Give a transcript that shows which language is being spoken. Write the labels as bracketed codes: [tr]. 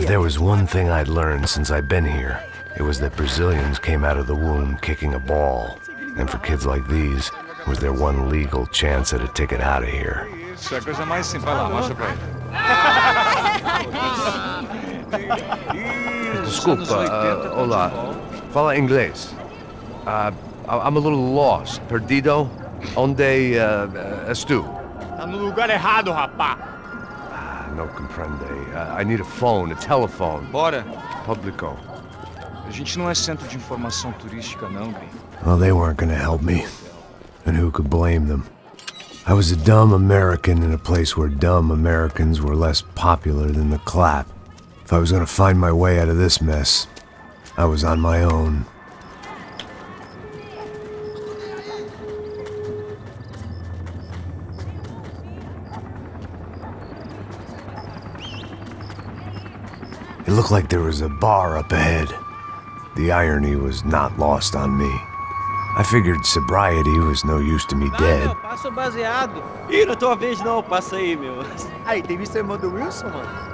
[en] If there was one thing I'd learned since I've been here, it was that Brazilians came out of the womb kicking a ball. And for kids like these, was their one legal chance at a ticket out of here. [pt] Isso é a coisa mais simples. Vai lá, mostra pra ele. Desculpa, olá. Fala inglês. [en] I'm a little lost. [pt] Perdido? Onde és tu? Tá no lugar errado, rapá. [es] No comprende. [en] I need a phone, a telephone. [pt] Bora. Publico. A gente não é centro de informação turística, não, gringo. [en] Well, they weren't gonna help me. And who could blame them? I was a dumb American in a place where dumb Americans were less popular than the clap. If I was gonna find my way out of this mess, I was on my own. It looked like there was a bar up ahead. The irony was not lost on me. I figured sobriety was no use to me dead. [pt] Meu, passa o baseado. Ih, não é tua vez não, passa aí, meu. Aí, tem visto o irmão do Wilson, mano?